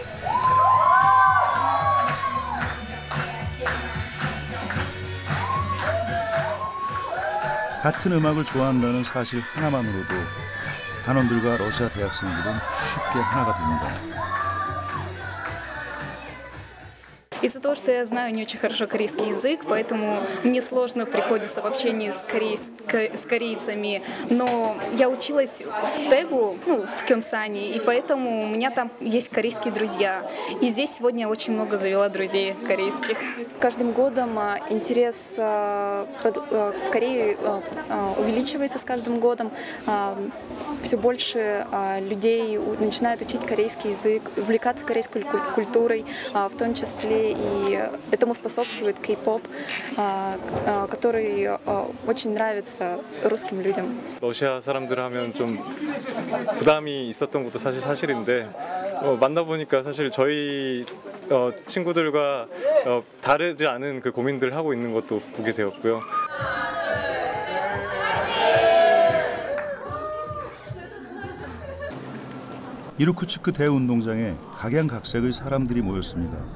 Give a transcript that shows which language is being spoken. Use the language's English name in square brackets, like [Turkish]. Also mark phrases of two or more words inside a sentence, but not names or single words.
[Korean] 같은 음악을 좋아한다는 사실 하나만으로도 단원들과 러시아 대학생들은 쉽게 하나가 됩니다. [Russian] Из-за того, что я знаю не очень хорошо корейский язык, поэтому мне сложно приходится в общении с корейцами. Но я училась в Тэгу, в Кёнсане, и поэтому у меня там есть корейские друзья. И здесь сегодня я очень много завела друзей корейских. Каждым годом интерес в Корее увеличивается с каждым годом. Все больше людей начинают учить корейский язык, увлекаться корейской культурой, в том числе и этому способствует кей-поп, который очень нравится русским людям. [Korean] 러시아 사람들 하면 좀 부담이 있었던 것도 사실인데 만나보니까 사실 저희 친구들과 다르지 않은 그 고민들을 하고 있는 것도 보게 되었고요. 이루쿠츠크 대운동장에 각양각색의 사람들이 모였습니다.